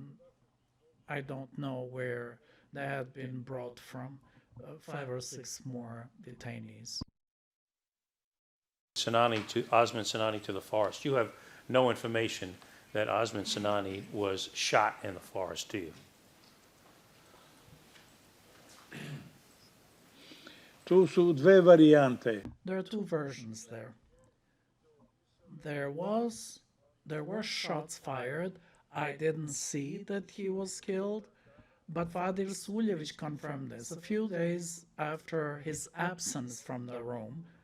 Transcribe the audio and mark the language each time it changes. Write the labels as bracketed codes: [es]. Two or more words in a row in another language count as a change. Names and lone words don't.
[en] I don't know where they had been brought from, 5 or 6 more detainees. Osman Sinani to the forest. You have no information that Osman Sinani was shot in the forest, do you? [sr] Tu su dve varijante. [en] There are 2 versions there. There were shots fired. I didn't see that he was killed, but Vadir Suljevic confirmed this a few days after his absence from the room.